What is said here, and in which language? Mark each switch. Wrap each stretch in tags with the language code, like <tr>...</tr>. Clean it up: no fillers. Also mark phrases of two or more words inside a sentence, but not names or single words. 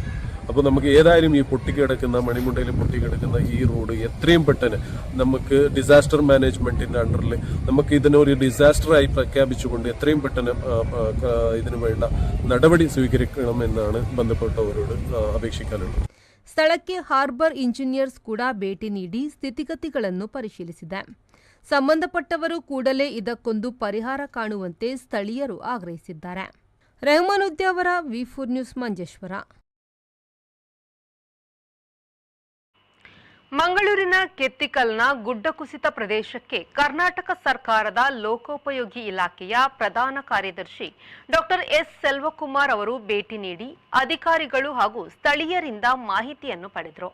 <ml>അപ്പോൾ നമുക്ക് ഏതായാലും ഈ പൊട്ടിക്കിടക്കുന്ന മണിമുണ്ടയിൽ പൊട്ടിക്കിടക്കുന്ന ഈ റോഡ് എത്രയും പെട്ടെന്ന് നമുക്ക്</ml> <en>disaster managementinte underil</en> <ml>നമുക്ക് ഇതിനൊരു ഡിസാസ്റ്ററായി പ്രഖ്യാപിച്ചുകൊണ്ട് എത്രയും പെട്ടെന്ന് ഇതിനു വേണ്ട നടപടി സ്വീകരിക്കണമെന്നാണ് ബന്ധപ്പെട്ടവരോട് അപേക്ഷിക്കാനുള്ളത്.</ml> <kn>ಸ್ಥಳಕ್ಕೆ</kn> <en>harbour engineers</en> <kn>ಕೂಡ ಭೇಟಿ ನೀಡಿ ಸ್ಥಿತಿಗತಿಗಳನ್ನು ಪರಿಶೀಲಿಸಿದೆ. ಸಂಬಂಧಪಟ್ಟವರು ಕೂಡಲೇ ಇದಕ್ಕೊಂದು ಪರಿಹಾರ ಕಾಣುವಂತೆ ಸ್ಥಳೀಯರು ಆಗ್ರಹಿಸಿದ್ದಾರೆ. ರೆಹಮಾನುದ್ಯಾವರ ವಿ4 ನ್ಯೂಸ್ ಮಂಜೇಶ್ವರ. ಮಂಗಳೂರಿನ ಕೆತ್ತಿಕಲ್ನ ಗುಡ್ಡ ಕುಸಿತ ಪ್ರದೇಶಕ್ಕೆ ಕರ್ನಾಟಕ ಸರ್ಕಾರದ ಲೋಕೋಪಯೋಗಿ ಇಲಾಖೆಯ ಪ್ರಧಾನ ಕಾರ್ಯದರ್ಶಿ ಡಾಕ್ಟರ್ ಎಸ್ ಸೆಲ್ವಕುಮಾರ್ ಅವರು ಭೇಟಿ ನೀಡಿ ಅಧಿಕಾರಿಗಳು ಹಾಗೂ ಸ್ಥಳೀಯರಿಂದ ಮಾಹಿತಿಯನ್ನು ಪಡೆದರು.</kn>